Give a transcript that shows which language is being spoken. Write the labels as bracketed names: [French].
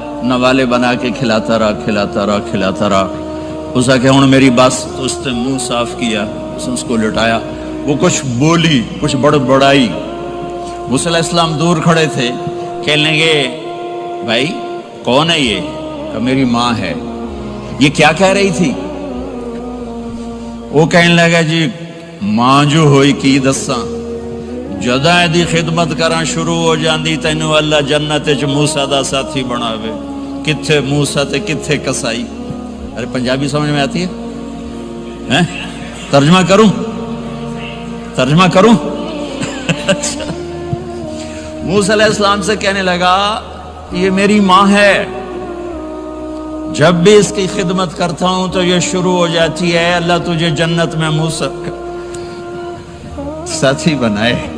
[Urdu] نوالے بنا کے کھلاتا رہا کھلاتا رہا کھلاتا رہا۔ اس نے کہا ہوں میری بس، تو اس نے منہ صاف کیا، اس نے اس کو لٹایا، وہ کچھ بولی، کچھ بڑائی۔ موسیٰ علیہ السلام دور کھڑے تھے، کہنے لگے بھائی کون ہے یہ؟ کہ میری ماں ہے۔ یہ کیا کہہ رہی تھی؟ وہ کہنے لگا جی [Punjabi] ماں جو ہوئی کی دساں جداں دی خدمت کراں شروع ہو جاندی تینوں اللہ جنت وچ موسیٰ دا ساتھی بناوے. کتھے موسیٰ تے کتھے کسائی. [Urdu] ارے پنجابی سمجھ میں آتی ہے؟ ترجمہ کروں؟ ترجمہ کروں؟ موسیٰ علیہ السلام سے کہنے لگا یہ میری ماں ہے، جب بھی اس کی خدمت کرتا ہوں تو یہ شروع ہو جاتی ہے اللہ تجھے جنت میں موسیٰ ساتھی بنائے.